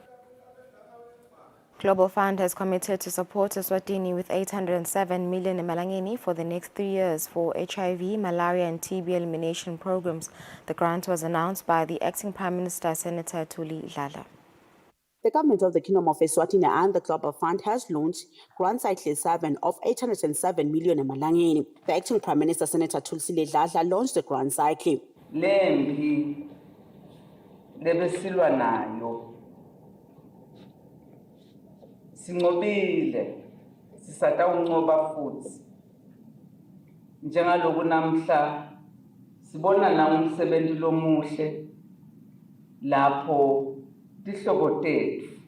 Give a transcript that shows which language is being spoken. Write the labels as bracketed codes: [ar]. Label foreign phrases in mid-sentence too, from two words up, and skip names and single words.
[en] Global Fund has committed to support Eswatini with 807 million emalangeni for the next 3 years for HIV, malaria and TB elimination programs. The grant was announced by the acting Prime Minister, Senator Thuli Dlala. The government of the Kingdom of Eswatini and the Global Fund has launched Grand Cycle 7 of 807 million emalangeni. The acting Prime Minister, Senator Kusile Dlala, launched the Grand Cycle. [ss] Lembi lebesilwa nayo sinqobile sisatawunqoba futhi njengaloku namhla sibona na umsebenzi lomuhle lapho tihlobo tethu